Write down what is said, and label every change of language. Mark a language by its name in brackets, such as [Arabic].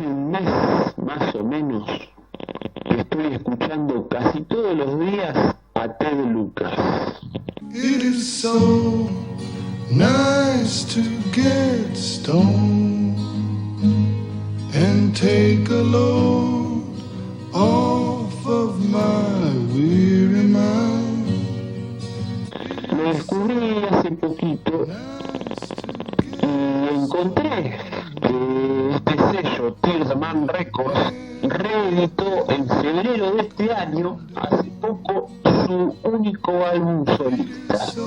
[Spanish] mes más o menos estoy escuchando casi todos los días a Ted Lucas. [English] It is so nice to get stoned and take a load off of my weary mind. [Spanish] Lo descubrí hace poquito y encontré que este sello, Tearman Records, reeditó en febrero de este año, hace poco, su único álbum solista.